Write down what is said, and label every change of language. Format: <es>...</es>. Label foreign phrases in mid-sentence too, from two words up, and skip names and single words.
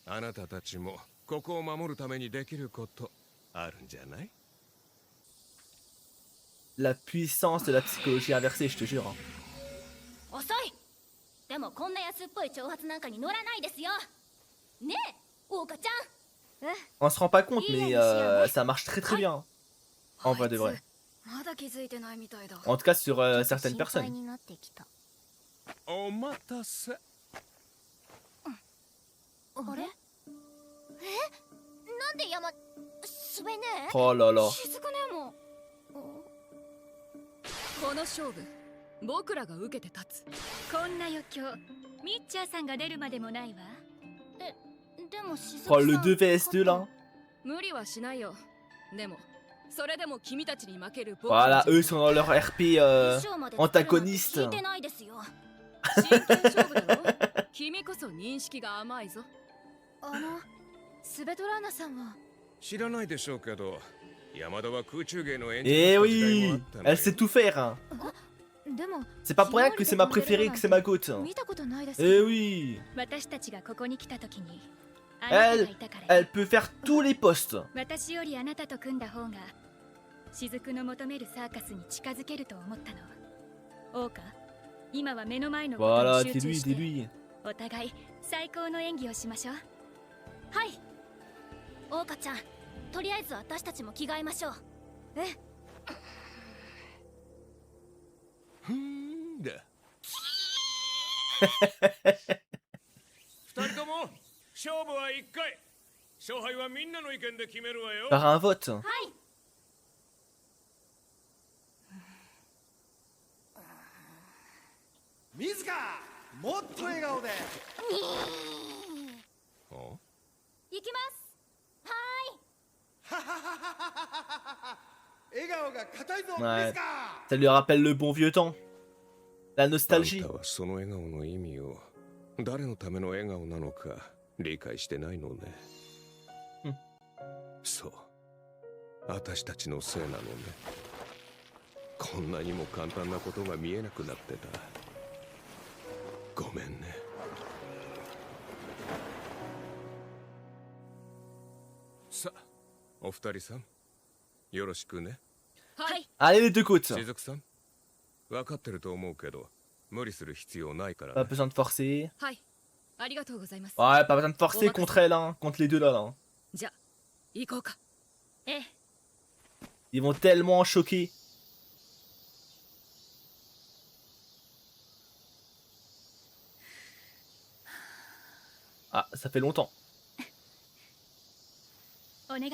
<ja>あなたたちもここを守るためにできることあるんじゃない？</ja> <fr>La puissance de la psychologie inversée, je te jure. Hein.</fr> <ja>遅い。でもこんな安っぽい挑発なんかに乗らないですよ。ねえ、桜花ちゃん。</ja> <fr>On se rend pas compte, mais ça marche très très bien. En vrai de vrai.</fr> <ja>まだ気づいてないみたいだ。</ja> <fr>En tout cas sur</fr> <ja>ちょっと</ja> <fr>certaines</fr> <ja>心配</ja> <fr>personnes.</fr> <ja>になってきた。お待たせ。あれ？なんで山すべね？</ja> <fr>Oh là là.</fr> <ja>しずくねも。この勝負、僕らが受けて立つ。こんな余興ミッチャーさんが出るまでもないわ。でもしずく</ja> <fr>Oh,</fr> <ja>さん。</ja> <fr>le 2vs2 là.</fr> <ja>無理はしないよ。でも、それでも君たちに負ける僕</ja> <fr>Voilà,</fr> <ja>たち</ja> <fr>eux sont dans leur RP</fr> <ja>衣装まで作るなんて</ja> <fr>antagoniste.</fr> <ja>聞いてないですよ。真剣勝負だろ。君こそ認識が甘いぞ。スベトラーナさんは。知らないでしょうけど、山田は空中芸の演</ja> <fr>Eh</fr> <ja>者だった時代もあ</ja> <fr>oui,</fr> <ja>ったの</ja> <fr>elle</fr> <ja>よ。</ja> <fr>sait tout faire. Hein.</fr> <ja>でも</ja> <fr>C'est pas pour rien que c'est ma préférée, que c'est ma goût.</fr> <ja>見たことないです。</ja> <fr>Eh oui,</fr> <ja>私たちがここに来た時にあなたがいたから。</ja> <fr>elle peut faire tous les postes.</fr> <ja>私よりあなたと組んだ方が雫の求めるサーカスに近づけると思ったの。王花、今は目の前のこと</ja> <fr>Voilà,</fr> <ja>に</ja> <fr>dis</fr> <ja>集中</ja> <fr>lui,</fr> <ja>し</ja> <fr>dis</fr> <ja>て</ja> <fr>lui.</fr> <ja>お互い最高の演技をしましょう。はい。桜花ちゃん、とりあえず私たちも着替えましょう。ふーんだ。二人とも勝負は一回。勝敗はみんなの意見で決めるわよ。</ja> <fr>Par un vote.</fr> <ja>はい。水かもっと笑顔で。お行きます。は笑顔が硬いぞ、</ja> <fr>Ouais.</fr> <ja>水か。</ja> <fr>Ça lui rappelle le bon vieux temps. La</fr> <ja>あん</ja> <fr>nostalgie.</fr> <ja>たはその笑顔の意味を誰のための笑顔なのか理解してないのね。うんそう。私たちのせいなのね。こんなにも簡単なことが見えなくなってた。ごめんね。さあ、お二人さん、よろしくね。はい。</ja> <fr>Allez les deux côtes.</fr> <ja>しずくさん、分かってると思うけど、無理する必要ないからね。</ja> <fr>Pas besoin de forcer.</fr> <ja>はい。ありがとうございます。</ja> <fr>Ouais, pas besoin de forcer contre elle, hein, contre les deux là. Hein.</fr> <ja>じゃあ、行こうか。ええ。</ja> <fr>Ils vont tellement choquer. Ah, ça fait longtemps.</fr> <ja>お願い。</ja>